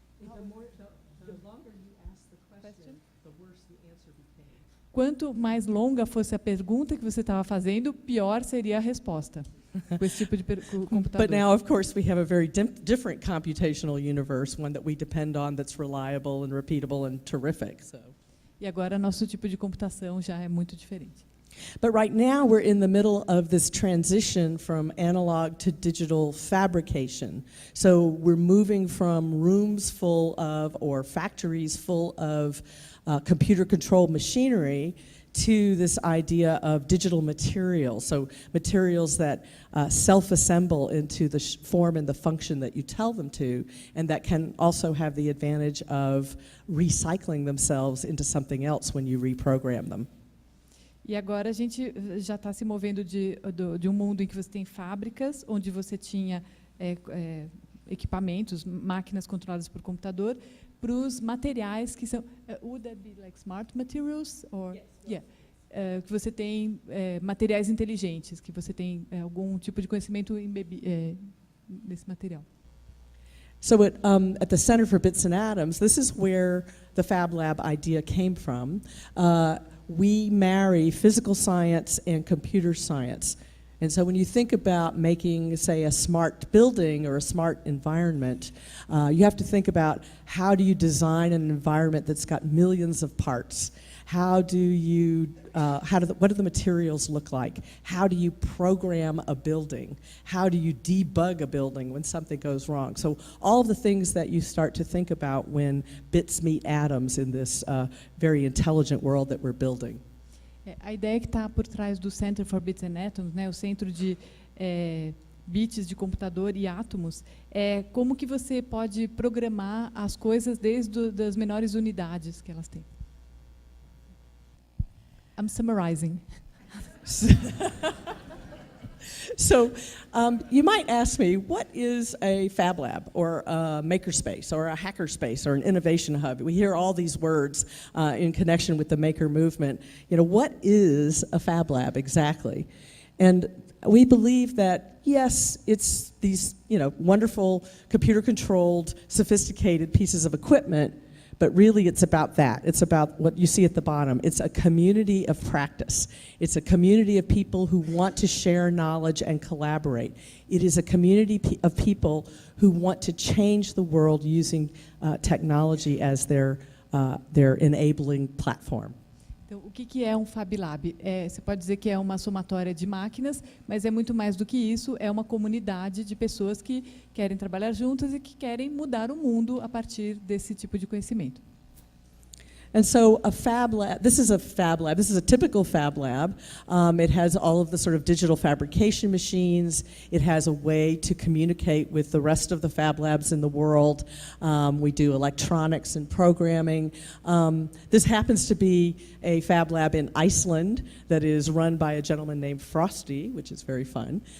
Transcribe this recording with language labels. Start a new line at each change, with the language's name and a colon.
English: The longer you ask the question, the worse the answer became.
Portuguese: Quanto mais longa fosse a pergunta que você estava fazendo, pior seria a resposta. Com esse tipo de computador.
English: But now, of course, we have a very different computational universe, one that we depend on that's reliable and repeatable and terrific. So.
Portuguese: E agora nosso tipo de computação já é muito diferente.
English: But right now we're in the middle of this transition from analog to digital fabrication. So we're moving from rooms full of, or factories full of computer-controlled machinery to this idea of digital materials. So materials that self-assemble into the form and the function that you tell them to, and that can also have the advantage of recycling themselves into something else when you reprogram them.
Portuguese: E agora a gente já está se movendo de um mundo em que você tem fábricas, onde você tinha equipamentos, máquinas controladas por computador, para os materiais que são...
English: would that be like smart materials? Or, yes. Yeah.
Portuguese: Que você tem materiais inteligentes, que você tem algum tipo de conhecimento nesse material.
English: So at the Center for Bits and Atoms, this is where the Fab Lab idea came from. We marry physical science and computer science. And so when you think about making, say, a smart building or a smart environment, you have to think about how do you design an environment that's got millions of parts? What do the materials look like? How do you program a building? How do you debug a building when something goes wrong? So all of the things that you start to think about when bits meet atoms in this very intelligent world that we're building.
Portuguese: A ideia que está por trás do Center for Bits and Atoms, né, o centro de bits de computador e átomos, é como que você pode programar as coisas desde das menores unidades que elas têm.
English: I'm summarizing. So you might ask me, what is a Fab Lab or a makerspace or a hackerspace or an innovation hub? We hear all these words in connection with the maker movement. You know, what is a Fab Lab exactly? And we believe that, yes, it's these, wonderful computer-controlled, sophisticated pieces of equipment, but really it's about that. It's about what you see at the bottom. It's a community of practice. It's a community of people who want to share knowledge and collaborate. It is a community of people who want to change the world using technology as their enabling platform.
Portuguese: Então, o que é um Fab Lab? Você pode dizer que é uma somatória de máquinas, mas é muito mais do que isso, é uma comunidade de pessoas que querem trabalhar juntas e que querem mudar o mundo a partir desse tipo de conhecimento.
English: And so a fab lab, this is a fab lab, this is a typical fab lab. It has all of the sort of digital fabrication machines. It has a way to communicate with the rest of the fab labs in the world. We do electronics and programming. This happens to be a fab lab in Iceland that is run by a gentleman named Frosty, which is very fun.